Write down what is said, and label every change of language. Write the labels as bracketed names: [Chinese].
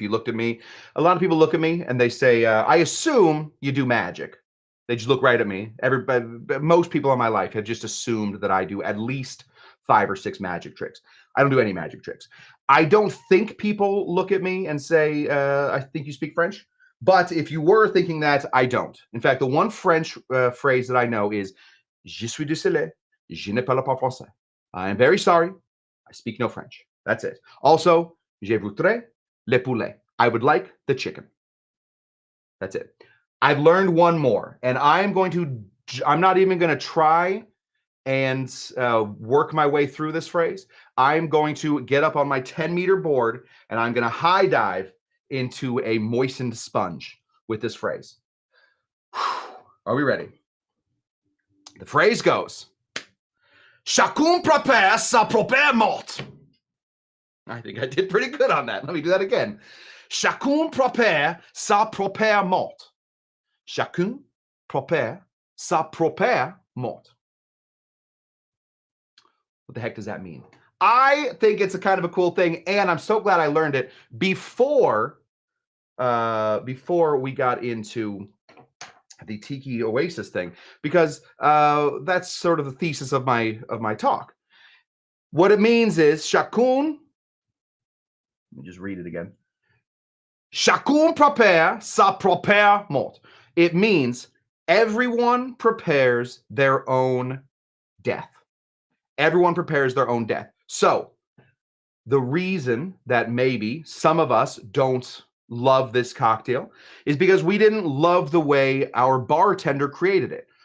[English] If you looked at me, a lot of people look at me and they say, I assume you do magic. They just look right at me. Most people in my life have just assumed that I do at least 5 or 6 magic tricks. I don't do any magic tricks. I don't think people look at me and say, I think you speak French. But if you were thinking that, I don't. In fact, the one French phrase that I know is, [French] Je suis désolé, je ne parle pas français. [English] I am very sorry. I speak no French. That's it. [French] Also, je voudrais le poulet. [English] I would like the chicken. That's it. I've learned one more, and I'm not even going to try and work my way through this phrase. I'm going to get up on my 10-meter board, and I'm going to high dive into a moistened sponge with this phrase. Are we ready? The phrase goes, [French] Chacun prépare sa propre mort. [English] I think I did pretty good on that. Let me do that again. [French] Chacun prépare sa propre mort. Chacun prépare sa propre mort. [English] What the heck does that mean? I think it's a kind of a cool thing, and I'm so glad I learned it before we got into the Tiki Oasis thing, because that's sort of the thesis of my talk. What it means is chacun. Let me just read it again. [French] Chacun prépare sa propre mort. [English] It means everyone prepares their own death. Everyone prepares their own death. So the reason that maybe some of us don't love this cocktail is because we didn't love the way our bartender created it.